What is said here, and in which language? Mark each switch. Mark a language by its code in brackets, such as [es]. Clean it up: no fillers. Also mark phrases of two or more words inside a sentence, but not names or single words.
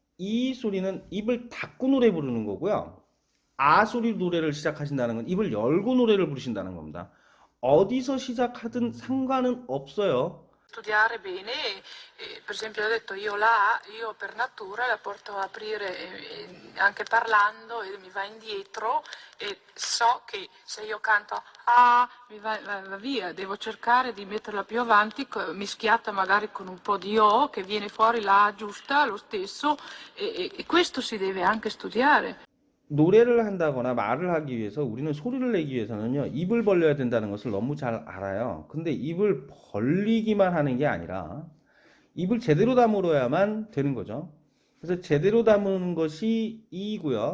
[ko] 이 소리는 입을 닫고 노래 부르는 거고요. 아 소리 노래를 시작하신다는 건 입을 열고 노래를 부르신다는 겁니다. 어디서 시작하든 상관은 없어요. [it] Studiare bene, per esempio ho detto io la A, io per natura la porto a aprire anche parlando e mi va indietro e so che se io canto A va via, devo cercare di metterla più avanti, mischiata magari con un po' di O che viene fuori la A giusta lo stesso e questo si deve anche studiare. [ko] 노래를 한다거나 말을 하기 위해서 우리는 소리를 내기 위해서는요, 입을 벌려야 된다는 것을 너무 잘 알아요. 근데 입을 벌리기만 하는 게 아니라 입을 제대로 다물어야만 되는 거죠. 그래서 제대로 다무는 것이 이고요.